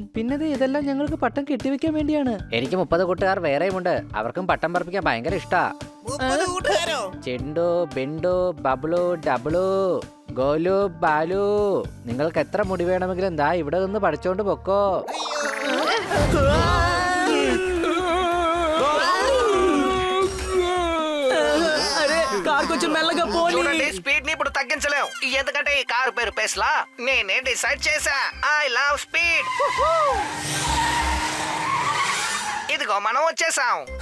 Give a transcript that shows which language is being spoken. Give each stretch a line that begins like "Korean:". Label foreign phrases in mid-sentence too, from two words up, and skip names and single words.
Malayalam: പിന്നെ ഇതെല്ലാം ഞങ്ങൾക്ക് പട്ടം കെട്ടിവെക്കാൻ വേണ്ടിയാണ്. എനിക്ക് 30 കൂട്ടുകാർ വേറെയുമുണ്ട്. അവർക്കും പട്ടം പറപ്പിക്കാൻ ഭയങ്കര ഇഷ്ടാ. 30 കൂട്ടുകാരോ? ചെണ്ടു, ബെണ്ടു, ബബ്ലു, ഡബ്ലു, ഗോലു, ബാലു. നിങ്ങൾക്ക് എത്ര മുടി വേണമെങ്കിലും ദാ ഇവിടെ നിന്ന് പഠിച്ചോണ്ട് പൊക്കോ.
Telugu: కొంచెం మెల్లగా పోనీ. చూడండి, స్పీడ్ ని ఇప్పుడు తగ్గించలేం. ఎందుకంటే ఈ కారు పేరు పెస్లా. నేనే డిసైడ్ చేశా.
English: I love speed.
Telugu: ఇదిగో మనం వచ్చేసాం.